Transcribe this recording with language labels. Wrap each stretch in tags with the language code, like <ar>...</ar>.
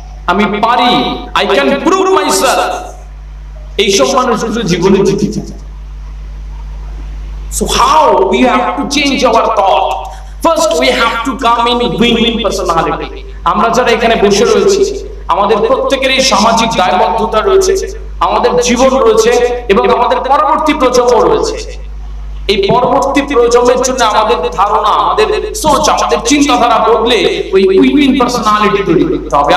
<bn>আমি পারি,</bn> <en>I can prove myself,</en> <bn>এইসব মানুষ জীবনে জিতে যায়।</bn> <en>So how we have to change our thought? First we have to come in win-win personality.</en> <bn>আমরা যারা এখানে বসে রয়েছি, আমাদের প্রত্যেকেরই সামাজিক দায়বদ্ধতা রয়েছে, আমাদের জীবন রয়েছে এবং আমাদের পরবর্তী প্রজন্ম রয়েছে। এই পরবর্তী প্রজন্মের জন্য আমাদের ধারণা, আমাদের সোচ, আমাদের চিন্তাধারা বদলে ওই উইন পার্সোনালিটি তৈরি করতে হবে।</bn>